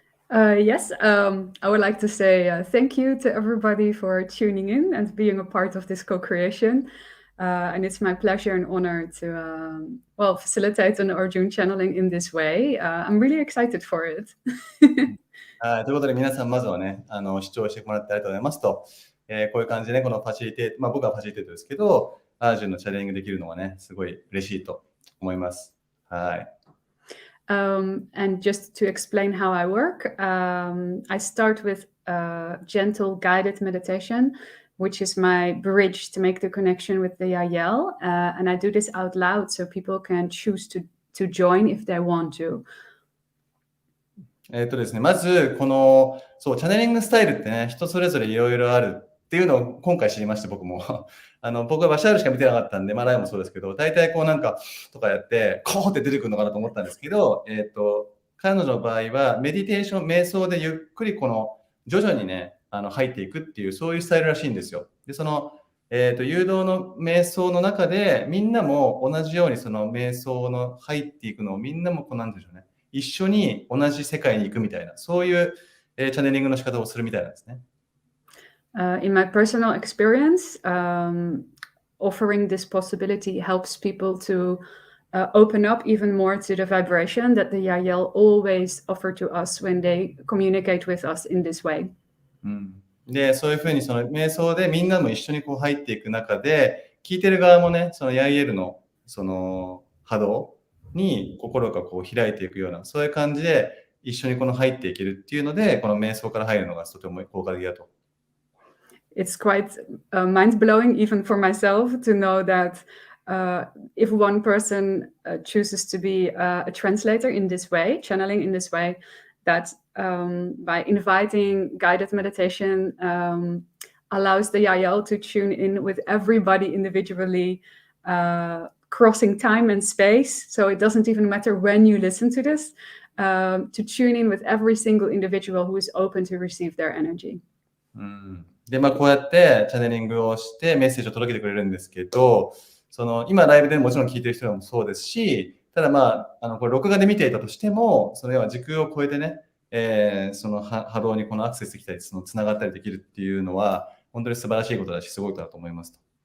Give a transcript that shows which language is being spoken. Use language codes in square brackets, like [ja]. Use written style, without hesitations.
[en] Yes, I would like to say thank you to everybody for tuning in and being a part of this co-creation. And it's my pleasure and honor to, facilitate an Arjun channeling in this way. I'm really excited for it. [ja] はい、ということで皆さんまずはね、視聴してもらってありがとうございますと、こういう感じでね、このファシリテート、僕はファシリテートですけど、アージュンのチャレンジできるのはね、すごい嬉しいと思います。はい。 [en] And just to explain how I work, I start with gentle guided meditation, which is my bridge to make the connection with the Yahyel. And I do this out loud so people can choose to join if they want to. [ja] ですね、まず、この、そう、チャネリングスタイルってね、人それぞれいろいろあるっていうのを今回知りまして、僕も。僕はバシャールしか見てなかったんで、ライブもそうですけど、大体こうなんかとかやって、こうって出てくるのかなと思ったんですけど、彼女の場合はメディテーション、瞑想でゆっくりこの徐々にね、入っていくっていう、そういうスタイルらしいんですよ。で、その、誘導の瞑想の中で、みんなも同じようにその瞑想の入っていくのをみんなもこうなんでしょうね、一緒に同じ世界に行くみたいな、そういう、チャネリングの仕方をするみたいなんですね。 [en] In my personal experience, offering this possibility helps people to open up even more to the vibration that the Yahyel always offer to us when they communicate with us in this way. [ja] で、そういうふうにその瞑想でみんなも一緒にこう入っていく中で、聞いてる側もね、そのヤイエルのその波動に心がこう開いていくような、そういう感じで一緒にこの入っていけるっていうので、この瞑想から入るのがとても効果的だと。 [en] It's quite mind-blowing even for myself to know that if one person chooses to be a translator in this way, channeling in this way, that by inviting guided meditation allows the Yahyel to tune in with everybody individually, crossing time and space. So it doesn't even matter when you listen to this, to tune in with every single individual who is open to receive their energy. [ja] で、こうやってチャネリングをしてメッセージを届けてくれるんですけど、その今ライブでもちろん聞いてる人もそうですし、ただこれ録画で見ていたとしても、それは時空を超えてね、その波動にこのアクセスできたり、そのつながったりできるっていうのは、本当に素晴らしいことだし、すごいことだと思いますと。